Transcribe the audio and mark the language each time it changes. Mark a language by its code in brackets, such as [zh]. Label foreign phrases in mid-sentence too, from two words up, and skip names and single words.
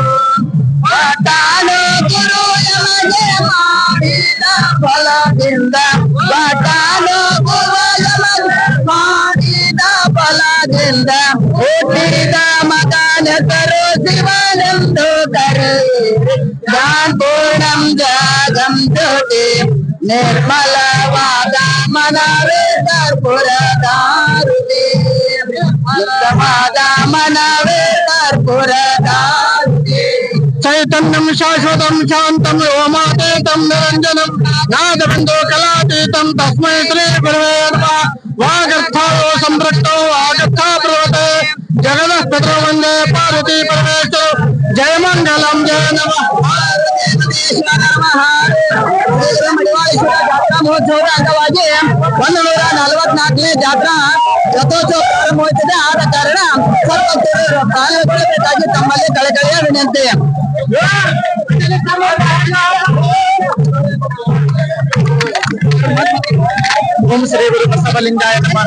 [kn] ತಾನು ಗುರು ಯಮಗೆ ಮಾಡಿದ ಫಲದಿಂದ, ತಾನು ಗುರು ಯಮಗೆ ಮಾಡಿದ ಫಲದಿಂದ ಹುಟ್ಟಿದ ಮಗನೆಸರು ಶಿವನೆಂದು ಕರೆಯಿರಿ. ಪೂರ್ಣಂ ಜಾಗಂ ಜ್ಯೋತಿ ನಿರ್ಮಲವಾದ ಮನವೇ ಕರ್ಪೂರದಾರುತಿ. ಉತ್ತಮವಾದ ಮನವೇ ಕರ್ಪೂರದಾರುತಿ. [sa] ಚೈತ चैतन्यं शाश्वतं शान्तं व्योमातीतं निरञ्जनं नादबिन्दो कलातीतं तस्मै श्री गुरवे नमः। वागर्थायो सम्पृक्तो वागर्था प्रवर्ते जगतः पितरो वन्दे पार्वती परमेश्वरो जय मंगलम जय नमः। [kn] ಜಾತ್ರಾ ಮಹೋತ್ಸವದ ಅಂಗವಾಗಿ 144ನೇ ಜಾತ್ರಾ ರಥೋತ್ಸವ ಪ್ರಾರಂಭವಾಗುತ್ತಿದೆ. ಆದ ಕಾರಣ ಸರ್ವೋತ್ತಮರು ಪಾಲ್ಗೊಳ್ಳಬೇಕಾಗಿ ತಮ್ಮಲ್ಲಿ ಕಳಕಳಿಯ ವಿನಂತಿ. [sa] ಓಂ ಶ್ರೀ ಗುರು ಬಸವಲಿಂಗಾಯ ನಮಃ.